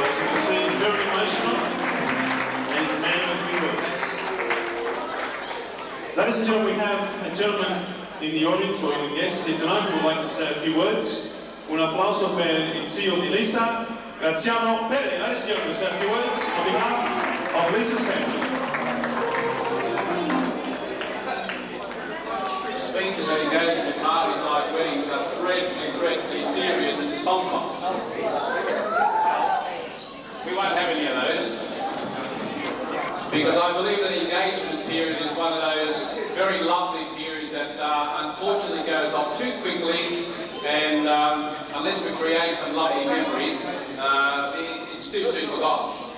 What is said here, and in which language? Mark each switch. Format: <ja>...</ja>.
<en>As you can see, he's very emotional and he's a man of few words. Ladies and gentlemen, we have a gentleman in the audience or in the guests here tonight who would like to say a few words.</en> <it>Un applauso per il CEO di Lisa, Graziano Peri.</it> <en>Ladies and gentlemen, say a few words on behalf of Lisa's family. Speeches and engagement at parties like weddings are dreadfully serious and somber. We won't have any of those, because I believe that the engagement period is one of those very lovely periods that unfortunately goes off too quickly, and unless we create some lovely memories, it's too soon forgotten.</en>